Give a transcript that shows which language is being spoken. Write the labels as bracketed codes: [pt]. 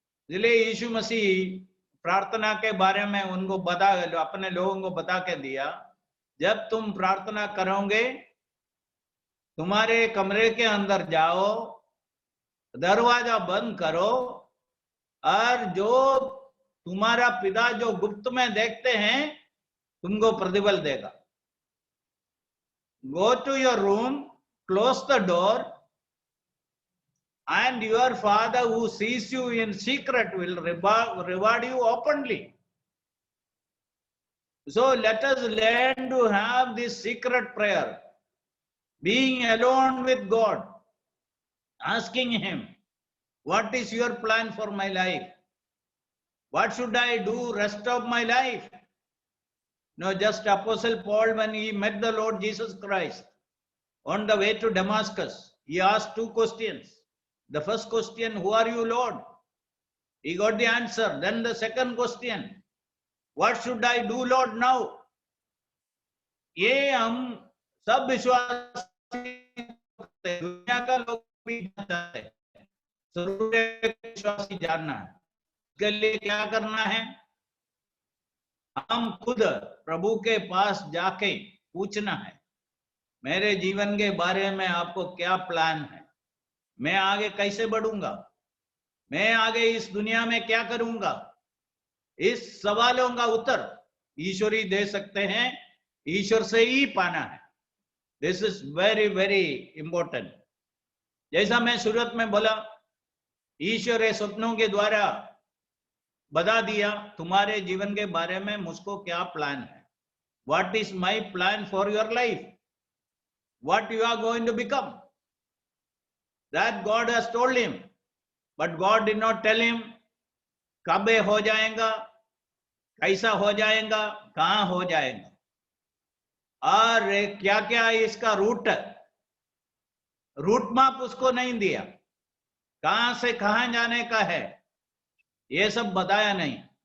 [hi] इसलिए यीशु मसीह प्रार्थना के बारे में उनको बता, अपने लोगों को बता के दिया, जब तुम प्रार्थना करोगे तुम्हारे कमरे के अंदर जाओ, दरवाजा बंद करो, और जो तुम्हारा पिता जो गुप्त में देखते हैं तुमको प्रतिफल देगा। [en] Go to your room, close the door, and your Father who sees you in secret will reward you openly. So let us learn to have this secret prayer, being alone with God, asking Him, what is your plan for my life? What should I do rest of my life? No, just Apostle Paul, when he met the Lord Jesus Christ on the way to Damascus, he asked 2 questions. The first question, who are you, Lord? He got the answer. Then the second question, what should I do, Lord, now? [hi] ये हम सब विश्वासी दुनिया का लोग भी जानते हैं, विश्वासी जानना है, इसके लिए क्या करना है? हम खुद प्रभु के पास जाके पूछना है, मेरे जीवन के बारे में आपको क्या प्लान है, मैं आगे कैसे बढ़ूंगा, मैं आगे इस दुनिया में क्या करूंगा। इस सवालों का उत्तर ईश्वर ही दे सकते हैं, ईश्वर से ही पाना है। [en] This is very very important. [hi] जैसा मैं शुरुआत में बोला, ईश्वर स्वप्नों के द्वारा बता दिया तुम्हारे जीवन के बारे में मुझको क्या प्लान है। [en] What is my plan for your life? What you are going to become? That God has told him, but God did not tell him [hi] कब हो जाएगा, कैसा हो जाएगा, कहां हो जाएगा, और क्या क्या इसका रूट मैप उसको नहीं दिया, कहां से कहां जाने का है, ये सब बताया नहीं।